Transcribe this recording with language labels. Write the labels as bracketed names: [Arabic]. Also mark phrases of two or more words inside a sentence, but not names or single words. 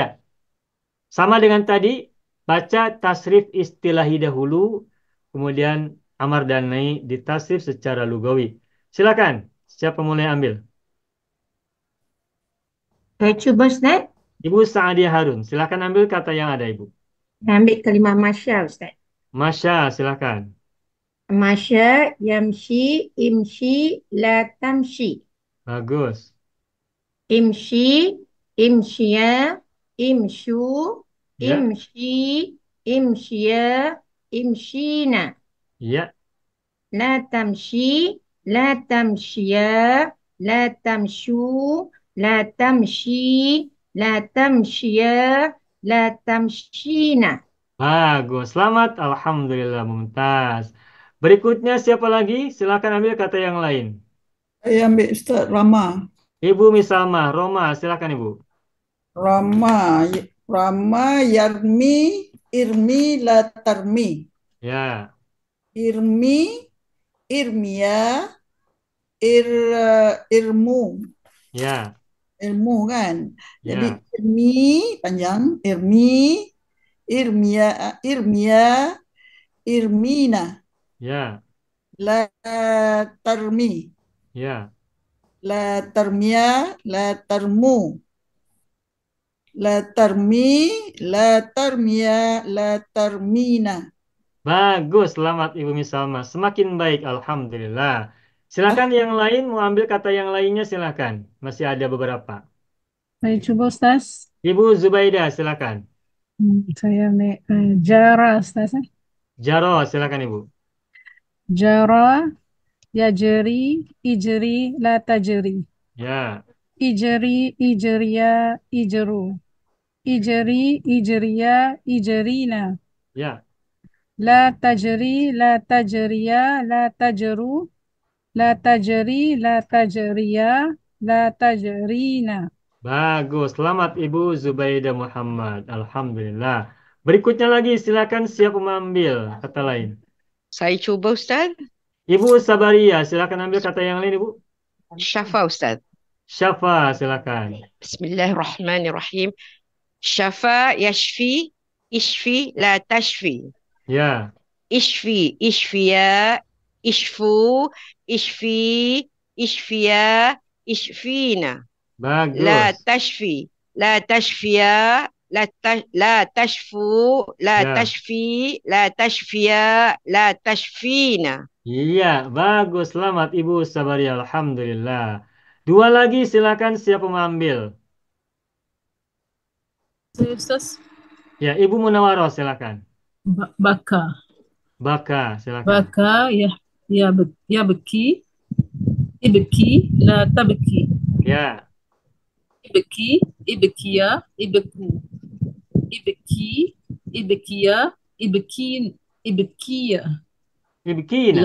[Malay] Sama dengan tadi, baca tasrif istilahi dahulu, kemudian amar dan nahi ditasrif secara lugawi. Silakan, siapa mulai ambil? Saya cuba Ustaz. Ibu Sa'adiyah Harun, silakan ambil kata yang ada Ibu. Saya ambil kalimah masya Ustaz. Masya, silakan. [Arabic] ماشى, يمشي، امشي، لا تمشي. [Malay] Bagus. [Arabic] امشي، امشيا، امشوا, [Malay] Ya, [Arabic] امشي، امشيا، امشين. [Malay] ya. [Arabic] لا تمشي، لا تمشيا، لا تمشوا، لا تمشي، لا تمشيا، لا تمشين. [Malay] Bagus. Selamat. [Arabic] الحمد لله، ممتاز. [Malay] Berikutnya siapa lagi? Silakan ambil kata yang lain. Saya ambil Ustaz Rama. Ibu Misalmah, Roma, silakan Ibu. [Arabic] رمى، رمى يرمي، ارمي لا ترمي. [Malay] Ya, [Arabic] ارمي، ارميا، ارموا, [Malay] ya, ilmu kan. Jadi ya, irmi panjang, [Arabic] ارمي، ارميا، ارميا، ارمين, [Malay] ya, [Arabic] لا ترمي, [Malay] ya. [Arabic] لا ترميا، لا ترموا، لا ترمي، لا ترميا، لا ترمين. [Malay] Bagus, selamat Ibu Misalmah. Semakin baik, Alhamdulillah. Silakan yang lain mau ambil kata yang lainnya silakan. Masih ada beberapa. Saya cuba Ustaz. Ibu Zubaidah, silakan. Saya ambil jara Ustaz. Jaro, silakan Ibu. [Arabic] جرى، يجري، اجري، لا تجري. [Malay] Ya, [Arabic] اجري، اجريا، اجروا. اجري، اجريا، اجرين. [Malay] ya. [Arabic] لا تجري، لا تجريا، لا تجروا. لا تجري، لا تجريا، لا تجرين. [Malay] Bagus, selamat Ibu Zubaidah Muhammad. Alhamdulillah. Berikutnya lagi, silakan siap mengambil kata lain. Saya cuba Ustaz. Ibu Sabaria, silakan ambil kata yang lain Ibu. Syafa Ustaz. Syafa, silakan. [Arabic] Bismillahirrahmanirrahim. شفى يشفي، اشفي لا تشفي. [Malay] Ya, [Arabic] اشفي، اشفيا، اشفوا، اشفي، اشفيا، اشفين. لا [Malay] bagus. [Arabic] تشفي، لا تشفيا، لا تشفوا، لا [Malay] Ya, [Arabic] تشفي، لا تشفيا، لا تشفين. [Malay] iya, bagus. Selamat Ibu Sabaria. Alhamdulillah. Dua lagi, silakan siapa mengambil. Saya Ustaz. Ya, Ibu Munawaroh silakan. Baka. Baka silakan. [Arabic] بكى يا بكي. ابكي لا تبكي. [Malay] Ya, [Arabic] ابكي، ابكيا، ابكوا. ابكي، ابكيا، ابكيا. ابكين.